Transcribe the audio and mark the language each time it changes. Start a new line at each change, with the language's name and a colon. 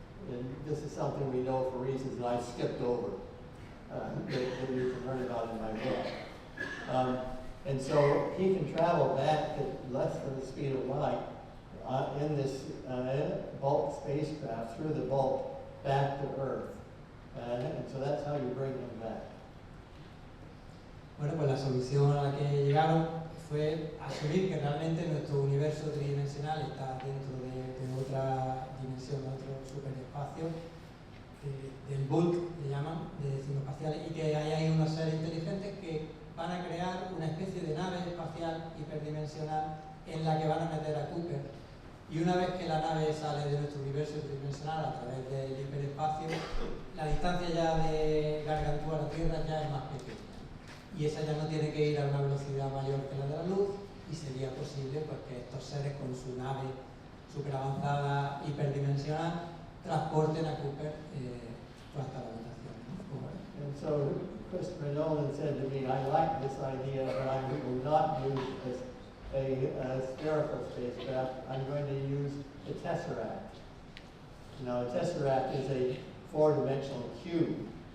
English: And this is something we know for reasons that I skipped over, that you can learn about in my book. And so he can travel back at less than the speed of light in this bulk spacecraft through the bulk back to Earth. And so that's how you bring him back.
Spanish: Bueno, pues la solución a la que llegaron fue asumir que realmente nuestro universo tridimensional está dentro de otra dimensión, de otro superespacio, del bulk, le llaman, de ciberespaciales, y que hay ahí unos seres inteligentes que van a crear una especie de nave espacial hiperdimensional en la que van a meter a Cooper. Y una vez que la nave sale de nuestro universo tridimensional a través del hiperespacio, la distancia ya de Gargantúa a la Tierra ya es más pequeña. Y esa ya no tiene que ir a una velocidad mayor que la de la luz, y sería posible pues, que estos seres con su nave superavanzada hiperdimensional transporten a Cooper hasta la habitación.
English: And so Christopher Nolan said to me, I like this idea, but I will not use a spherical spacecraft. I'm going to use the tesseract. Now, a tesseract is a 4-dimensional cube.